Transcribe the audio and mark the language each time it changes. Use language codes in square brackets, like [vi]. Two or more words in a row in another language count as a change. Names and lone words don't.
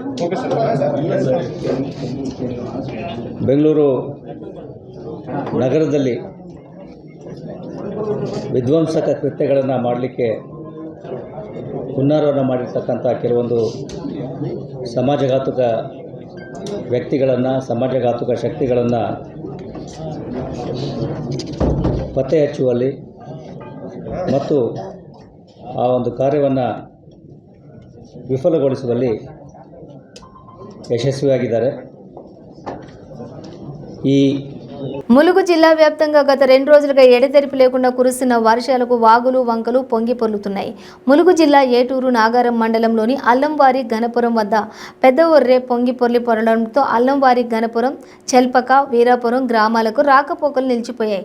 [kn] ಬೆಂಗಳೂರು ನಗರದಲ್ಲಿ ವಿಧ್ವಂಸಕ ಕೃತ್ಯಗಳನ್ನು ಮಾಡಲಿಕ್ಕೆ ಹುನ್ನಾರವನ್ನು ಮಾಡಿರ್ತಕ್ಕಂಥ ಕೆಲವೊಂದು ಸಮಾಜಘಾತುಕ ವ್ಯಕ್ತಿಗಳನ್ನು, ಸಮಾಜಘಾತುಕ ಶಕ್ತಿಗಳನ್ನು ಪತ್ತೆ ಹಚ್ಚುವಲ್ಲಿ ಮತ್ತು ಆ ಒಂದು ಕಾರ್ಯವನ್ನು ವಿಫಲಗೊಳಿಸುವಲ್ಲಿ ಯಶಸ್ವಿಯಾಗಿದ್ದಾರೆ. ಈ [te] ములుగు జిల్లా వ్యాప్తంగా గత 2 రోజులుగా ఎడతెరిపి లేకుండా కురుస్తున్న వర్షాలకు వాగులు, వంకలు పొంగి పొర్లుతున్నాయి. ములుగు జిల్లా ఏటూరు నాగారం మండలంలోని అల్లంవారి, ఘనపురం వద్ద పెద్ద ఒర్రె పొంగి పొరలడంతో అల్లంవారి, ఘనపురం, చెల్పక, వీరాపురం గ్రామాలకు రాకపోకలు నిలిచిపోయాయి.